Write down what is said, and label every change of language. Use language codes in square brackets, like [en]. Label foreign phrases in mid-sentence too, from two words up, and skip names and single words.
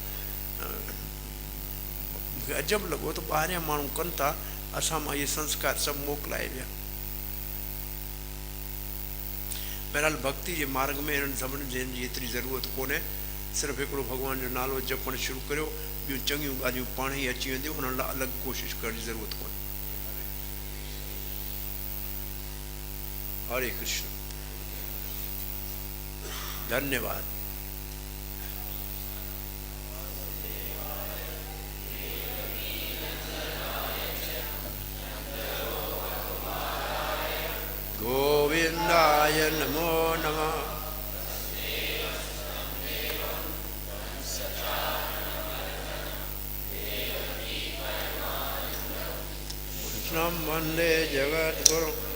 [sd] मूंखे अजब लॻो त ॿाहिरियां माण्हू कनि था, असां मां इहे संस्कार सभु मोकिलाए विया। बहरहाल भक्ति जे मार्ग में हिननि सभिनी जी एतिरी ज़रूरत कोन्हे। सिर्फ़ु हिकिड़ो भॻवान जो नालो जपणु शुरू करियो, ॿियूं चङियूं ॻाल्हियूं पाण ई अची वेंदियूं। हुननि लाइ अलॻि कोशिशि करण जी ज़रूरत कोन्हे। हरे कृष्ण। [sa] धन्यवाद। गोविंदाय नमो नमः। कृष्णं वन्दे जगद्गुरुं।